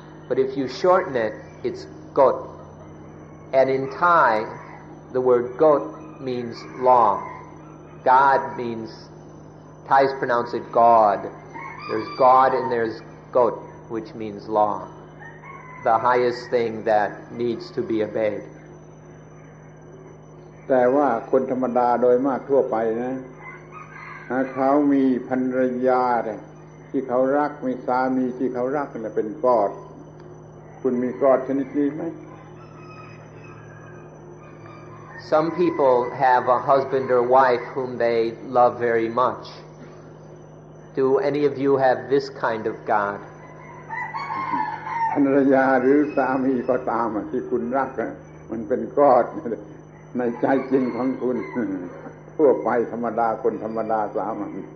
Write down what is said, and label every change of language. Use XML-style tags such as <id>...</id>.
<en>But if you shorten it, it's Got. And in Thai, the word Got means law. God means, Thais pronounce it God. There's God and there's Got, which means law. The highest thing that needs to be obeyed.</en> <th>แต่ว่าคนธรรมดาโดยมากทั่วไปนะเขามีภรรยาที่เขารักมีสามีที่เขารักนั่นเป็นกอดคุณมีกอดชนิดนี้ไหม</th> <en>Some people have a husband or wife whom they love very much. Do any of you have this kind of God?</en> <th>ภรรยาหรือสามีก็ตามที่คุณรักมันเป็นกอดในใจจริงของคุณทั่วไปธรรมดาคนธรรมดาสามัญ</th>